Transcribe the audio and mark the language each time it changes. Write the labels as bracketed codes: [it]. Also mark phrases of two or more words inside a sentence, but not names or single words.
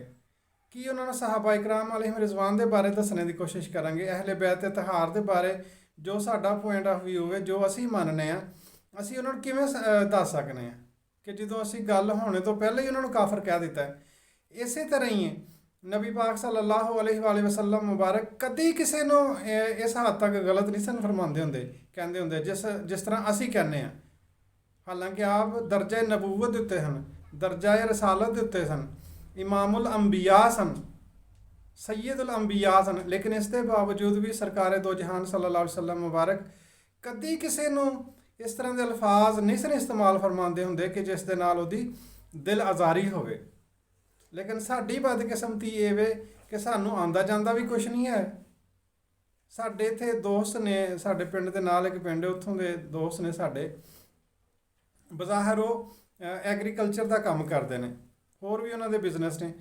[pa] ਕੀ ਉਹਨਾਂ ਨੂੰ ਸਹਾਬਾ ਇਕਰਾਮ [ar] عليهم الرضوان [pa] ਦੇ ਬਾਰੇ ਦੱਸਣ ਦੀ ਕੋਸ਼ਿਸ਼ ਕਰਾਂਗੇ? ਅਹਿਲੇ ਬੈਤ ਤੇ ਤਹਾਰ ਦੇ ਬਾਰੇ ਜੋ ਸਾਡਾ [en] point of view [pa] ਹੈ, ਜੋ ਅਸੀਂ ਮੰਨਦੇ ਹਾਂ, ਅਸੀਂ ਉਹਨਾਂ ਨੂੰ ਕਿਵੇਂ ਦੱਸ ਸਕਦੇ ਹਾਂ ਕਿ ਜਦੋਂ ਅਸੀਂ ਗੱਲ ਹੋਣੇ ਤੋਂ ਪਹਿਲਾਂ ਹੀ ਉਹਨਾਂ ਨੂੰ ਕਾਫਰ ਕਹਿ ਦਿੱਤਾ ਹੈ? ਇਸੇ ਤਰ੍ਹਾਂ ਹੀ ਹੈ ਨਬੀ ਪਾਕ [ar] صلى الله عليه وسلم [pa] ਮੁਬਾਰਕ ਕਦੀ ਕਿਸੇ ਨੂੰ ਇਸ ਹੱਦ ਤੱਕ ਗਲਤ ਨਹੀਂ ਸਨ ਫਰਮਾਉਂਦੇ ਹੁੰਦੇ, ਕਹਿੰਦੇ ਹੁੰਦੇ ਜਿਸ ਤਰ੍ਹਾਂ ਅਸੀਂ ਕਹਿੰਦੇ ਹਾਂ। ਹਾਲਾਂਕਿ ਆਪ ਦਰਜਾ ਨਬੂਵਤ ਦੇ ਉੱਤੇ ਹਨ, ਦਰਜਾ ਰਸਾਲਤ ਦੇ ਉੱਤੇ ਸਨ, ਇਮਾਮੁਲ ਅੰਬੀਆ ਸਨ, ਸੈਯਦੁਲ ਅੰਬੀਆ ਸਨ, ਲੇਕਿਨ ਇਸ ਦੇ ਬਾਵਜੂਦ ਵੀ ਸਰਕਾਰੇ ਦੋ ਜਹਾਨ [ar] صلى الله عليه وسلم [pa] ਮੁਬਾਰਕ ਕਦੀ ਕਿਸੇ ਨੂੰ ਇਸ ਤਰ੍ਹਾਂ ਦੇ ਅਲਫਾਜ਼ ਨਹੀਂ ਸਨ ਇਸਤੇਮਾਲ ਫਰਮਾਉਂਦੇ ਹੁੰਦੇ ਕਿ ਜਿਸ ਦੇ ਨਾਲ ਉਹਦੀ ਦਿਲ ਆਜ਼ਾਰੀ ਹੋਵੇ। ਲੇਕਿਨ ਸਾਡੀ ਬਦਕਿਸਮਤੀ ਇਹ ਵੇ ਕਿ ਸਾਨੂੰ ਆਉਂਦਾ ਜਾਂਦਾ ਵੀ ਕੁਛ ਨਹੀਂ ਹੈ। ਸਾਡੇ ਇੱਥੇ ਦੋਸਤ ਨੇ, ਸਾਡੇ ਪਿੰਡ ਦੇ ਨਾਲ ਇੱਕ ਪਿੰਡ ਹੈ, ਉੱਥੋਂ ਦੇ ਦੋਸਤ ਨੇ ਸਾਡੇ, ਬਜ਼ਾਹਰ ਉਹ ਐਗਰੀਕਲਚਰ ਦਾ ਕੰਮ ਕਰਦੇ ਨੇ, ਹੋਰ ਵੀ ਉਹਨਾਂ ਦੇ ਬਿਜ਼ਨਸ ਨੇ।